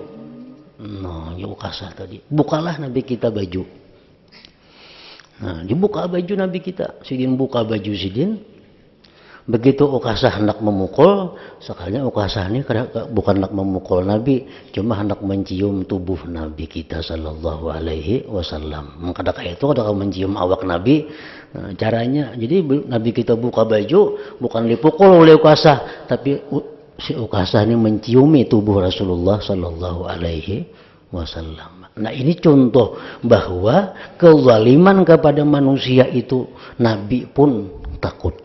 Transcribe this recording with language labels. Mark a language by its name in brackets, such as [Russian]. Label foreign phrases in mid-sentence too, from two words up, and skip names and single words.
[Indonesian] Nah, ya Ukasah tadi. Bukalah Nabi kita baju. Nah, dibuka baju Nabi kita. [Banjar] Sidin buka baju Sidin. [Indonesian] Begitu Ukasah hendak memukul, sekalinya Ukasah ini bukan hendak memukul Nabi, cuma hendak mencium tubuh Nabi kita [Arabic] صلى الله عليه وسلم. [Indonesian] Kadang itu kadang mencium awak Nabi. Nah, caranya, jadi Nabi kita buka baju, bukan dipukul oleh Ukasah, tapi si Ukasah ini menciumi tubuh Rasulullah [Arabic] صلى الله عليه وسلم. [Indonesian] Nah ini contoh bahwa kezaliman kepada manusia itu Nabi pun takut.